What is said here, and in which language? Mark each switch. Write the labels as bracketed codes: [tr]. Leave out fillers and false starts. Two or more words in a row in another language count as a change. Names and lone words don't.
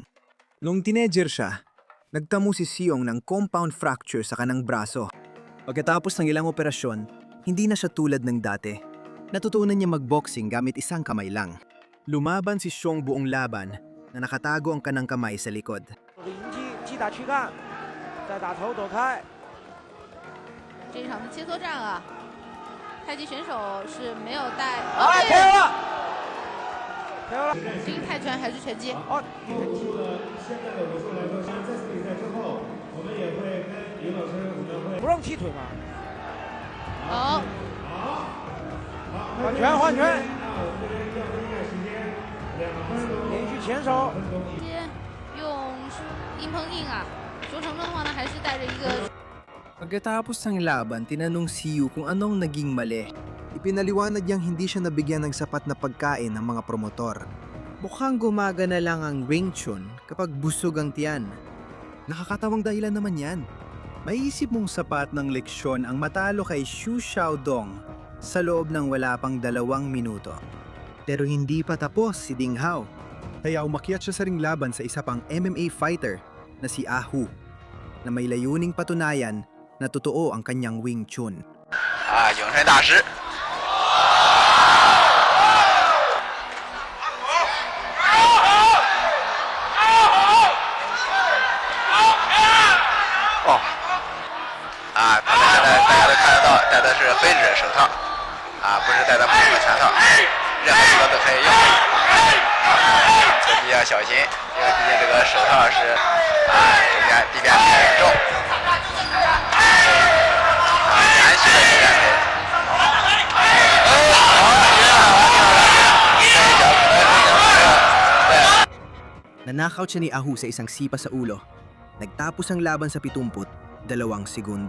[tl] Nung teenager siya, nagtamo si Xiong ng compound fracture sa kanang braso. Pagkatapos ng ilang operasyon, hindi na siya tulad ng dati. Natutunan niya magboxing gamit isang kamay lang. Lumaban si Xiong buong laban na nakatago ang kanang kamay sa likod. [zh] 击打躯干，再打头躲开。这一场的切磋战啊，太极选手是没有带。哎，KO了，KO了。这个泰拳还是拳击？哦，不让踢腿吗？好，换拳，换拳。连续前手。直接用硬碰硬啊。卓成的话呢，还是带着一个。 [tl] Pagkatapos ng laban, tinanong si Yu kung anong naging mali. Ipinaliwanag niyang hindi siya nabigyan ng sapat na pagkain ng mga promotor. Mukhang gumagana lang ang Wing Chun kapag busog ang tiyan. Nakakatawang dahilan naman yan. Maiisip mong sapat ng leksyon ang matalo kay Su Xiaodong sa loob ng wala pang 2 minuto. Pero hindi pa tapos si Ding Hao. Kaya umakyat siya sa ring laban sa isa pang MMA fighter na si Ah Hu, na may layuning patunayan na totoo ang kanyang Wing Chun. [zh] 咏春大师。哦，大家都看得到，戴的是黑指手套，不是戴的普通的拳套，任何时候都可以用。自己要小心，因为毕竟这个手套是中间地面很重。延续的时间内， [tl] Nanakaut siya ni Ah Hu sa isang sipa sa ulo. Nagtapos ang laban sa 72 segundo.